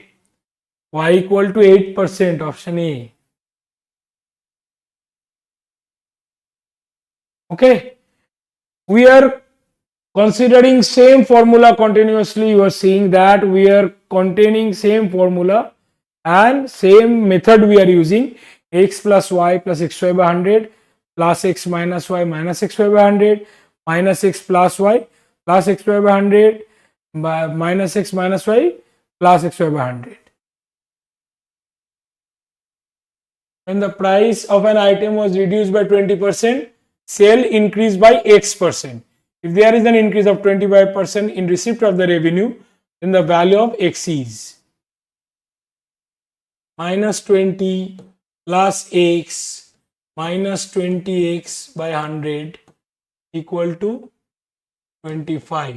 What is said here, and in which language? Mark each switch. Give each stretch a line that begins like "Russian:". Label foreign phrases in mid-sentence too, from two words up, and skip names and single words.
English: Y equal to 8%, option A. Okay, we are considering same formula continuously. You are seeing that we are containing same formula and same method we are using. X plus y plus xy by 100 plus x minus y minus xy by 100 minus x plus y plus xy by 100 minus x minus y plus xy by 100. When the price of an item was reduced by 20%, sale increased by x%. If there is an increase of 25% in receipt of the revenue, then the value of x is minus 20 plus x minus 20x by 100 equal to 25.